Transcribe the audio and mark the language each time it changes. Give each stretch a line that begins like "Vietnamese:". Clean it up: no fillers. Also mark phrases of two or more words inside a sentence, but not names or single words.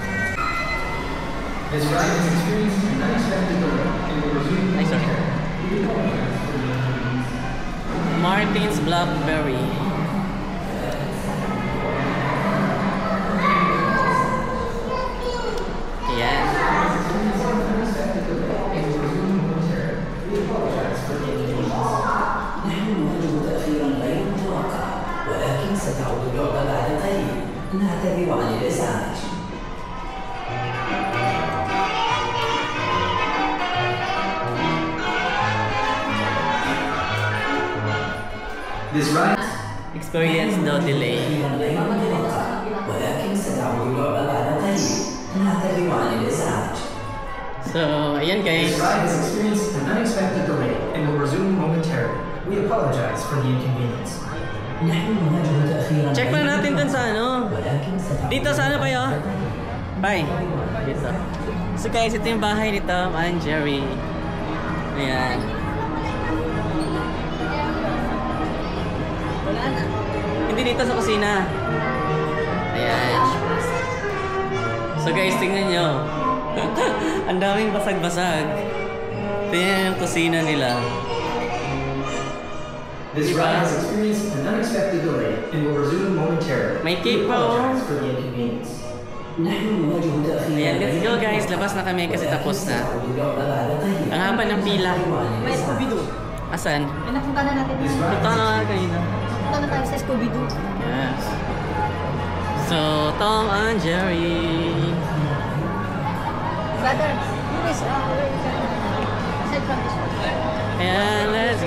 English: Ay, sorry. Martin's Blackberry.
Filipino: Ayan.
Arabic: ولكن ستعود اللعبة بعد قليل. نعتذر عن الإزعاج.
English: This ride Experience no delay.
Arabic: ولكن ستعود اللعبة بعد قليل. نعتذر عن الإزعاج.
Filipino: So, ayan guys.
English: This ride has experienced an unexpected delay and will resume momentarily. We apologize for the inconvenience.
Arabic: نحن نواجه تأخيرا.
Filipino: Check na natin dun sa ano.
Arabic: ولكن ستعود.
Filipino: Dito sa ano kayo? Bye. Dito. So guys, ito yung bahay ni Tom and Jerry. Ayan. Wala na. Hindi dito sa kusina. Ayan. So guys, tingnan nyo. Ang daming basag-basag. Tingnan yung kusina nila.
English: This ride has experienced an unexpected delay and will resume momentarily.
Filipino: May
English: We
Filipino: cake pa, oh.
English: apologize for the inconvenience.
Arabic: نحن نواجه تأخيرا.
Filipino: Ayan,
English: let's go guys.
Filipino: Labas na kami kasi tapos na. Ang haba ng pila. May Scooby-Doo. Asan? May napunta na natin. Punta na nga kanina. Napunta na tayo sa Scooby-Doo.
English: Yes. So, Tom and Jerry. Brother, who is aside from this one?
Filipino: Ayan,